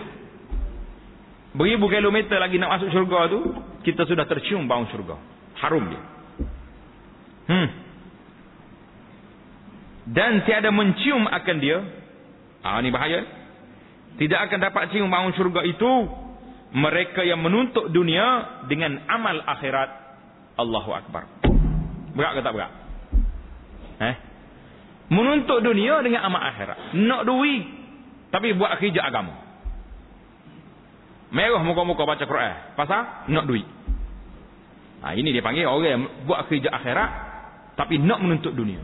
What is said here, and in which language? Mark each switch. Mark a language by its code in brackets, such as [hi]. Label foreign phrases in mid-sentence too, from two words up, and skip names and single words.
[ms] Beribu kilometer lagi nak masuk syurga tu, kita sudah tercium bau syurga. Harum dia. Dan tiada mencium akan dia. Ini bahaya. Tidak akan dapat cium bau syurga itu mereka yang menuntut dunia dengan amal akhirat. [ar] Allahu akbar. [ms] Berat ke tak berat? Menuntut dunia dengan amal akhirat. Nak duit tapi buat kerja agama. Merah muka-muka baca Quran pasal nak duit. Ini dia panggil orang yang buat kerja akhirat tapi nak menuntut dunia.